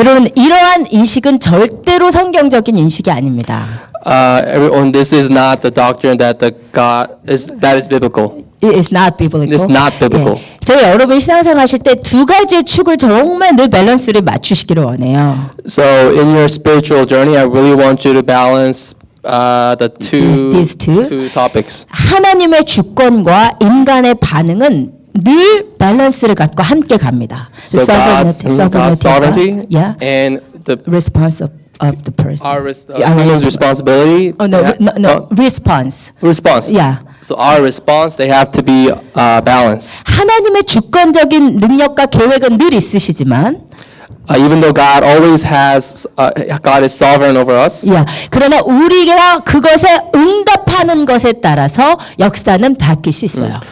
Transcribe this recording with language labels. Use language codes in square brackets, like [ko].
[ko] 여러분 이러한 인식은 절대로 성경적인 인식이 아닙니다. [en] Everyone, this is not the doctrine that that is biblical. It is not biblical. It's not biblical. [ko] 예. 저희 여러분 신앙생활 하실 때 두 가지의 축을 정말 늘 밸런스를 맞추시기를 원해요. [en] So in your spiritual journey, I really want you to balance the These two. two topics. [ko] 하나님의 주권과 인간의 반응은 늘 밸런스를 갖고 함께 갑니다. [en] So God's sovereignty yeah, and the response of the person. human's responsibility. response. Response. Yeah. So our response, they have to be balanced. [ko] 하나님의 주권적인 능력과 계획은 늘 있으시지만, [en] Even though God always has, God is sovereign over us. [ko] 그러나 우리가 그것에 응답하는 것에 따라서 역사는 바뀔 수 있어요.